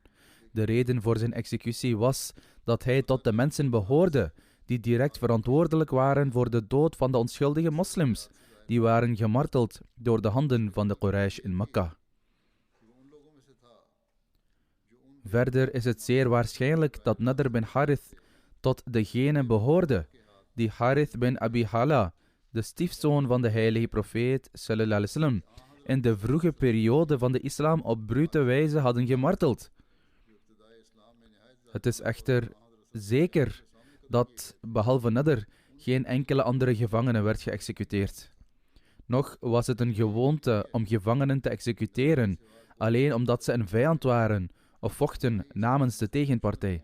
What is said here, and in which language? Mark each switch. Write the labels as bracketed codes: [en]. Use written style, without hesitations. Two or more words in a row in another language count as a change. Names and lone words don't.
[nl] De reden voor zijn executie was dat hij tot de mensen behoorde die direct verantwoordelijk waren voor de dood van de onschuldige moslims, die waren gemarteld door de handen van de Quraysh in Mekka. Verder is het zeer waarschijnlijk dat Nadr bin Harith tot degene behoorde die Harith bin Abi Hala, de stiefzoon van de heilige profeet [ar] صلى الله عليه وسلم, [nl] in de vroege periode van de islam op brute wijze hadden gemarteld. Het is echter zeker dat, behalve Nadr, geen enkele andere gevangene werd geëxecuteerd. Nog was het een gewoonte om gevangenen te executeren, alleen omdat ze een vijand waren of vochten namens de tegenpartij.